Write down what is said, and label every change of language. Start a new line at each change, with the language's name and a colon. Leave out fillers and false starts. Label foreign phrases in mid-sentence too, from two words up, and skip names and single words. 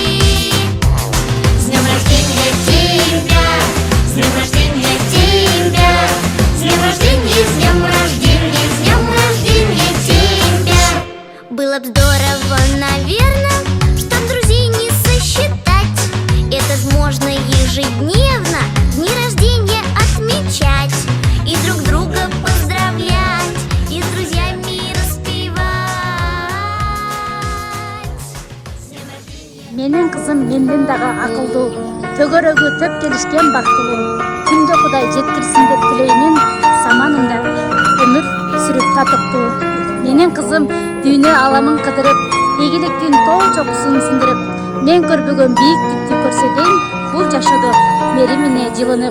Russian: С днем рождения тебя, с днем рождения тебя, с днем рождения, с днем рождения, с днем рождения тебя. Было б здорово, наверное, чтоб друзей не сосчитать. Это ж можно ежедневно дни рождения отмечать, и друг друга поздравлять, и с друзьями распевать.
Kyrgyz: Менин кызым менден дагы акылдуу, төгөрөгү төп келишкен бактылуу. Күндө Кудай жеткирсин деп тилеймин. Саманында өмүр сүрүп татыктуу. Менин кызым дүйнө аламын кыдырып, ийгиликтин тоо чокусун сындырып, мен көрбөгөн бийиктикти көрсөгөн бул жашоодо меримине жылынып.